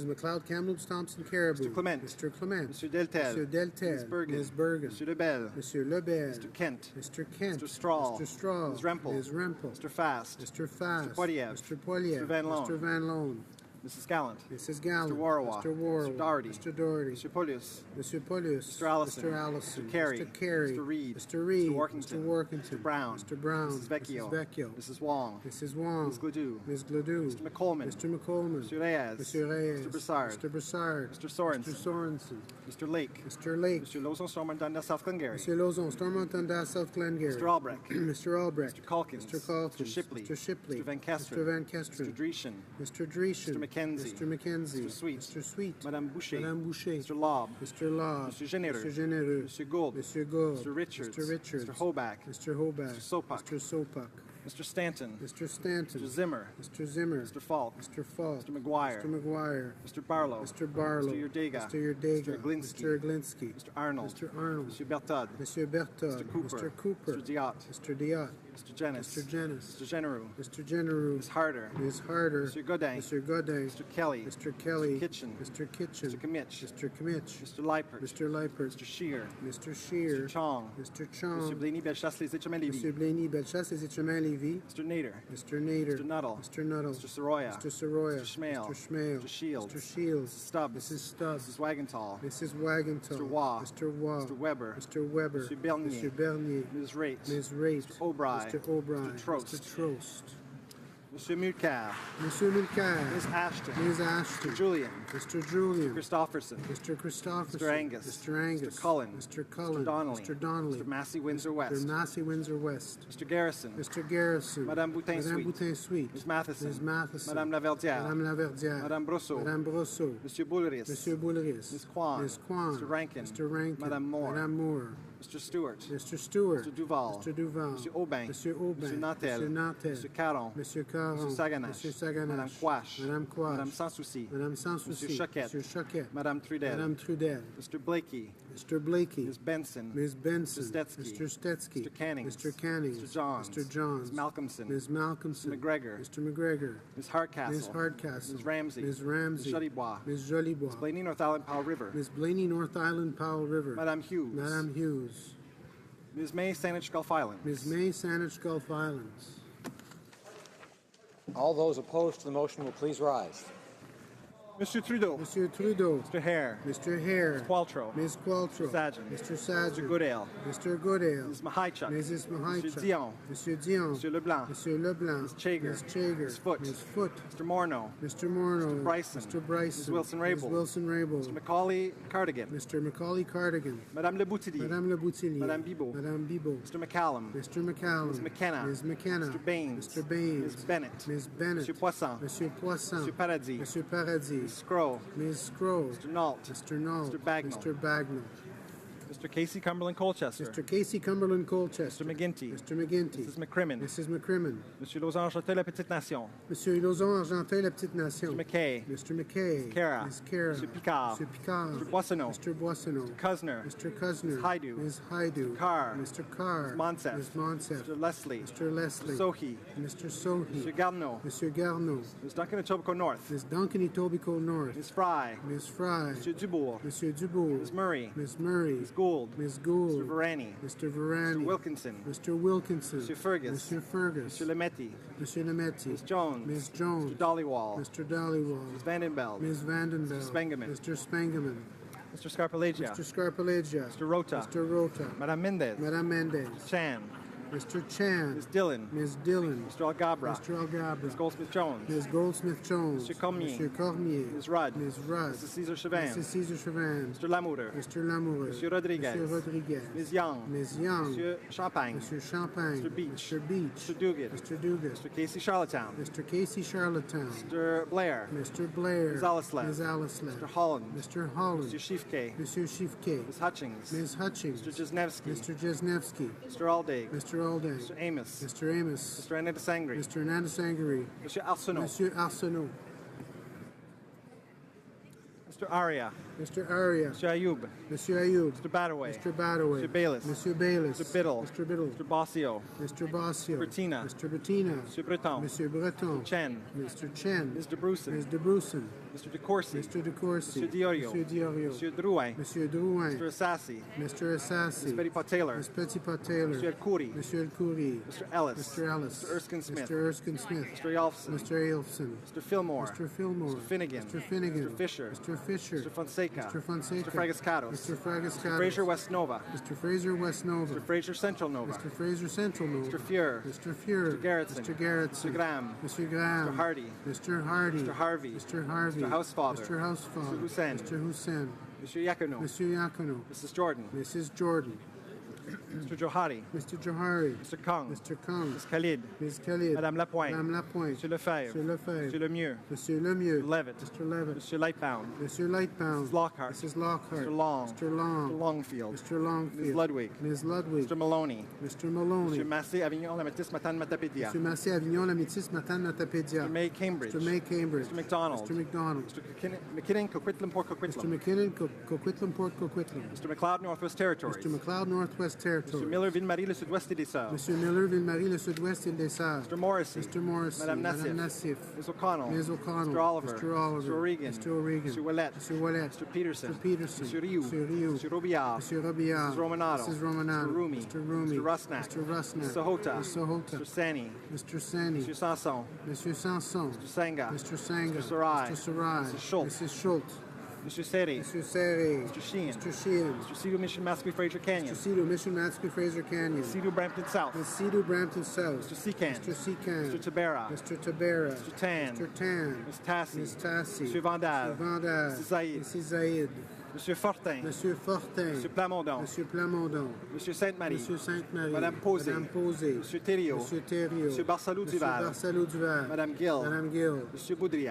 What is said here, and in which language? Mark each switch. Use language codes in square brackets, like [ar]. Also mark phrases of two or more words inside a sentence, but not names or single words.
[en] McLeod, Kamloops, Thompson, Caribou. Mr. Clement. Mr. Clement. Mr. Deltel. Mr. Deltel. Ms. Bergen. Ms. Bergen. Mr. Lebel. Mr. Lebel. Mr. Kent. Mr. Kent. Mr. Strahl. Mr. Strahl. Ms. Rempel. Ms. Rempel. Mr. Fast. Mr. Fast. Mr. Poiliev. Mr. Poiliev. Mr. Van Loan. Mr. Van Loan. Mrs. Gallant. Mrs. Gallant. Mr. Warawa. Mr. Warawa. Mr. Doherty. Mr. Doherty. Mr. Polius. Mr. Polius. Mr. Allison. Mr. Allison. Mr. Carey. Mr. Carey. Mr. Reed. Mr. Reed. Mr. Workington. Mr. Workington. Mr. Brown. Mr. Brown. Mrs. Vecchio. Mrs. Vecchio. Mrs. Wong. Mrs. Wong. Ms. Gladue. Ms. Gladue. Mr. McColman. Mr. McColman. Mr. Reyes. Mr. Reyes. Mr. Broussard. Mr. Broussard. Mr. Sorensen. Mr. Sorensen. Mr. Lake. Mr. Lake. Mr. Lozon, Stormont, South Glengarry. Mr. Lozon, Stormont, South Glengarry. Mr. Albrecht. Mr. Albrecht. Mr. Calkins. Mr. Calkins. Mr. Shipley. Mr. Shipley. Mr. Van Kesteren. Mr. Van Kesteren. Mr. Dreeshen. Mr. Dreeshen. Mr. McKenzie. Mr. McKenzie. Mr. Sweet. Mr. Sweet. Madame Boucher. Madame Boucher. Mr. Lobb. Mr. Lobb. Mr. Genereux. Mr. Genereux. Mr. Gould. Mr. Gould. Mr. Richards. Mr. Richards. Mr. Hoback. Mr. Hoback. Mr. Sopak. Mr. Sopak. Mr. Stanton. Mr. Stanton. Mr. Zimmer. Mr. Zimmer. Mr. Falk. Mr. Falk. Mr. McGuire. Mr. McGuire. Mr. Barlow. Mr. Barlow. Mr. Yurdega. Mr. Yurdega. Mr. Glinsky. Mr. Glinsky. Mr. Arnold. Mr. Arnold. Mr. Bertod. Mr. Bertod. Mr. Cooper. Mr. Cooper. Mr. Diot. Mr. Diot. Mr. Jenis. Mr. Jenis. Mr. Generou. Mr. Generou. Ms. Harder. Ms. Harder. Mr. Godin. Mr. Godin. Mr. Kelly. Mr. Kelly. Mr. Kitchen. Mr. Kitchen. Mr. Kimmich. Mr. Kimmich. Mr. Leipert. Mr. Leipert. Mr. Scheer. Mr. Scheer. Mr. Chong. Mr. Chong. Mr. Blaney Bellechasse Les Etchemins-Lévis. Mr. Blaney Bellechasse Les Etchemins-Lévis. Mr. Nader. Mr. Nader. Mr. Nuttall. Mr. Nuttall. Mr. Soroya. Mr. Soroya. Mr. Schmale. Mr. Schmale. Mr. Shields. Mr. Shields. Mrs. Stubbs. Mrs. Stubbs. Mrs. Wagenthal. Mrs. Wagenthal. Mr. Waugh. Mr. Waugh. Mr. Weber. Mr. Weber. Mr. Bernier. Mr. Bernier. Ms. Raitt. Ms. Raitt. Mr. O'Brien. Mr. O'Brien. Mr. Trost. Mr. Trost. Mr. Mulcair. Monsieur Mulcair. Ms. Ashton. Ms. Ashton. Mr. Julian. Mr. Julian. Christopherson. Mr. Christopherson. Mr. Angus. Mr. Angus. Mr. Cullen. Mr. Cullen. Mr. Donnelly. Mr. Donnelly. Mr. Massey Windsor West. Mr. Massey Windsor West. Mr. Garrison. Mr. Garrison. Madame Boutin-Sweet. Madame Boutin-Sweet. Ms. Matheson. Ms. Matheson. Madame Laverdière. Madame Laverdière. Madame Brosseau. Madame Brosseau. Monsieur Boulris. Monsieur Boulris. Ms. Kwan. Ms. Kwan. Mr. Rankin. Mr. Rankin. Madame Moore. Madame Moore. Mr. Stewart. Mr. Stewart. Mr. Duval. Mr. Duval. Monsieur Aubin. Monsieur Aubin. Mr. Nantel. Monsieur Nantel. Mr. Caron. Monsieur Caron. Monsieur Saganache. Monsieur Saganache. Madame Quash. Madame Quash. Madame Sans Souci. Madame Sans Souci. Monsieur Choquette. Monsieur Choquette. Madame Trudel. Madame Trudel. Mr. Blakey. Mr. Blakey. Ms. Benson. Ms. Benson. Mr. Stetsky. Mr. Stetsky. Mr. Cannings. Mr. Cannings. Mr. Johns. Mr. Johns. Ms. Malcolmson. Ms. Malcolmson. Mr. McGregor. Mr. McGregor. Ms. Hardcastle. Ms. Hardcastle. Ms. Ramsey. Ms. Ramsey. Ms. Jolibois. Ms. Jolibois. Ms. Blaney North Island Powell River. Ms. Blaney North Island Powell River. Madame Hughes. Madame Hughes. Ms. May Saanich Gulf Islands. Ms. May Saanich Gulf Islands. All those opposed to the motion will please rise. Mr. Trudeau. Monsieur Trudeau. Mr. Hare. Mr. Hare. Ms. Qualtrough. Ms. Qualtrough. Mr. Sajan. Mr. Sajan. Mr. Goodale. Mr. Goodale. Ms. Mahaichuk. Mrs. Mahaichuk. Mr. Dion. Monsieur Dion. Mr. Leblanc. Monsieur Leblanc. Ms. Chager. Ms. Chager. Ms. Foote. Ms. Foote. Mr. Morneau. Mr. Morneau. Mr. Bryson. Mr. Bryson. Ms. Wilson-Raybould. Ms. Wilson-Raybould. Mr. Macaulay Cardigan. Mr. Macaulay Cardigan. Madame Le Boutillier. Madame Le Boutillier. Madame Bibeau. Madame Bibeau. Mr. McCallum. Mr. McCallum. Ms. McKenna. Ms. McKenna. Mr. Baines. Mr. Baines. Ms. Bennett. Ms. Bennett. Monsieur Poisson. Monsieur Poisson. Monsieur Paradis. Monsieur Paradis. Ms. Scroll. Ms. Scroll. Mr. Nault. Mr. Nault. Mr. Bagnall. Mr. Bagnall. Mr. Casey Cumberland Colchester. Mr. Casey Cumberland Colchester. Mr. McGinty. Mr. McGinty. Mrs. McCrimmon. Mrs. McCrimmon. Monsieur Lausanne Argentin La Petite Nation. Monsieur Lauzon Argentin La Petite Nation. Mr. McKay. Mr. McKay. Ms. Cara. Ms. Cara. Mr. Picard. Mr. Picard. Mr. Boissonneau. Mr. Boissonneau. Mr. Cusner. Mr. Cusner. Ms. Haidu. Ms. Haidu. Mr. Carr. Mr. Carr. Ms. Monsef. Ms. Monsef. Mr. Leslie. Mr. Leslie. Mr. Sohi. Mr. Sohi. Mr. Garneau. Mr. Garneau. Ms. Duncan Etobicoke North. Ms. Duncan Etobicoke North. Ms. Fry. Ms. Fry. Monsieur Dubourg. Monsieur Dubourg. Ms. Murray. Ms. Murray. Ms. Gould. Ms. Gould. Mr. Varani. Mr. Varani. Mr. Wilkinson. Mr. Wilkinson. Monsieur Fergus. Monsieur Fergus. Mr. Lemetti. Monsieur Lemetti. Ms. Jones. Ms. Jones. Mr. Dollywall. Mr. Dollywall. Ms. Vandenbeld. Ms. Vandenbeld. Mr. Spengeman. Mr. Spengeman. Mr. Scarpalegia. Mr. Scarpalegia. Mr. Rota. Mr. Rota. Madame Mendez. Madame Mendez. Chan. Mr. Chan. Ms. Dillon. Ms. Dillon. Mr. Algabra. Mr. Algabra. Ms. Goldsmith-Jones. Ms. Goldsmith-Jones. Mr. Cormier. Monsieur Cormier. Ms. Rudd. Ms. Rudd. Mrs. Cesar Chauvin. Mrs. Cesar Chauvin. Mr. Lamoureux. Mr. Lamoureux. Monsieur Rodriguez. Monsieur Rodriguez. Ms. Young. Ms. Young. Monsieur Champagne. Monsieur Champagne. Mr. Beach. Mr. Beach. Mr. Duguid. Mr. Duguid. Mr. Casey Charlottetown. Mr. Casey Charlottetown. Mr. Blair. Mr. Blair. Ms. Alislev. Ms. Alislev. Mr. Holland. Mr. Holland. Mr. Shifke. Monsieur Shifke. Ms. Hutchings. Ms. Hutchings. Mr. Jesnevsky. Mr. Jesnevsky. Mr. Alday. Mr. Alday. Mr. Amos. Mr. Amos. Mr. Anandasangri. Mr. Anandasangri. Monsieur Arsenault. Monsieur Arsenault. Mr. Aria. Mr. Aria. Mr. Ayoub. Monsieur Ayoub. Mr. Badaway. Mr. Badaway. Mr. Bayless. Monsieur Bayless. Mr. Biddle. Mr. Biddle. Mr. Bossio. Mr. Bossio. Bertina. Mr. Bettina. Mr. Breton. Monsieur Breton. Chen. Mr. Chen. Ms. DeBruson. Ms. DeBruson. Mr. DeCourcy. Mr. DeCourcy. Mr. Diorio. Monsieur Diorio. Monsieur Drouin. Monsieur Drouin. Mr. Assassi. Mr. Assassi. Ms. Petitpas Taylor. Ms. Petitpas Taylor. Monsieur El Khoury. Monsieur El Khoury. Mr. Ellis. Mr. Ellis. Mr. Erskine Smith. Mr. Erskine Smith. Mr. Yelfson. Mr. Elfson. Mr. Fillmore. Mr. Fillmore. Mr. Finnegan. Mr. Finnegan. Mr. Fisher. Mr. Fisher. Mr. Fonseca. Mr. Fonseca. Mr. Fragascatos. Mr. Fragascatos. Mr. Fraser West Nova. Mr. Fraser West Nova. Mr. Fraser Central Nova. Mr. Fraser Central Nova. Mr. Fuhr. Mr. Fuhr. Mr. Garrettson. Mr. Garrettson. Mr. Graham. Mr. Graham. Mr. Hardy. Mr. Hardy. Mr. Harvey. Mr. Harvey. Mr. Housefather. Mr. Housefather. Mr. Hussein. Mr. Hussein. Monsieur Yacono. Monsieur Yacono. Mrs. Jordan. Mrs. Jordan. Mr. Johari. Mr. Johari. Mr. Kong. Mr. Kong. Ms. Khalid. Ms. Khalid. Madame Lapointe. Madame Lapointe. Monsieur Lefebvre. Monsieur Lefebvre. Monsieur Lemieux. Monsieur Lemieux. Mr. Levitt. Mr. Levitt. Monsieur Lightbound. Monsieur Lightbound. Mrs. Lockhart. Mrs. Lockhart. Mr. Long. Mr. Long. Mr. Longfield. Mr. Longfield. Ms. Ludwig. Ms. Ludwig. Mr. Maloney. Mr. Maloney. Monsieur Massé, Avignon, La Métis, Matane, Matapédia. Mr. Massé, Avignon, La Métis, Matane, Matapédia. Mr. May, Cambridge. Mr. May, Cambridge. Mr. McDonald. Mr. McDonald. Mr. McKinnon, Coquitlam, Port Mr. Coquitlam. McKinnon, Coquitlam, Port Coquitlam. Mr. McLeod, Northwest Territories. Mr. McLeod, Northwest Territories. Mr. Miller, Ville-Marie, le Sud-Ouest et des Sœurs. Monsieur Miller, Ville-Marie, le Sud-Ouest et des Sœurs. Mr. Morrissey. Mr. Morrissey. Madame Nassif. Ms. O'Connell. Ms. O'Connell. Mr. Oliver. Mr. Oliver. Mr. O'Regan. Mr. O'Regan. Mr. Ouellette. Mr. Ouellette. Mr. Peterson. Mr. Peterson. Mr. Rioux. Mr. Rioux. Mr. Robillard. Mr. Robillard. Mrs. Romanato. Mrs. Romanato. Mr. Rumi. Mr. Rumi. Mr. Rusnak. Mr. Rusnak. Mr. Sahota. Mr. Sahota. Mr. Sani. Mr. Sani. Mr. Sanson. Mr. Sanson. Mr. Sanga. Mr. Sanga. Mr. Sarai. Mr. Sarai. Mrs. Schultz. Mrs. Schultz. Mr. Seri. Mr. Seri. Mr. Sheehan. Mr. Sheehan. Mr. Cedar Mission, Mascot, Fraser Canyon. Mr. Cedar Mission, Mascot, Fraser Canyon. Cedar, Brampton South. Ms. Cedar, Brampton South. Mr. Secan. Mr. Secan. Mr. Tabera. Mr. Tabera. Mr. Tan. Mr. Tan. Ms. Tassi. Ms. Tassi. Mr. Vandal. Mr. Vandal. Mrs. Zaid. Mrs. Zaid. Monsieur Fortin. Monsieur Fortin. Monsieur Plamondon. Monsieur Plamondon. Monsieur Sainte-Marie. Monsieur Sainte-Marie. Madame Posé. Madame Posé. Monsieur Thériault. Monsieur Thériault. Monsieur Barsalou Monsieur Duval. Barsalou Duval. Madame Gill. Madame Gill. Monsieur Boudria.